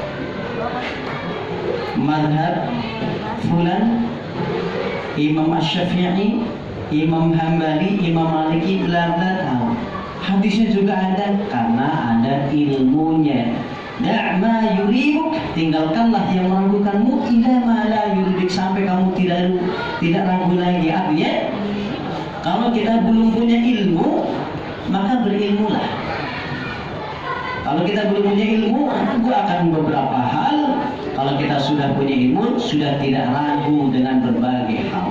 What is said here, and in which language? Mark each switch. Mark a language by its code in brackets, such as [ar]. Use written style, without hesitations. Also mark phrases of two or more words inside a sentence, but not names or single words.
[id] Madhab fulan, Imam Asy-Syafi'i, Imam Hambali, Imam Maliki, bla tahu. Hadisnya juga ada karena ada ilmunya. [ar] Da' ma yuribuk, [id] tinggalkanlah yang meragukanmu, [ar] ila ma la yuribuk, [id] sampai kamu tidak ragu lagi. Artinya kalau kita belum punya ilmu, maka berilmulah. Kalau kita belum punya ilmu, ragu akan beberapa hal. Kalau kita sudah punya ilmu, sudah tidak ragu dengan berbagai hal.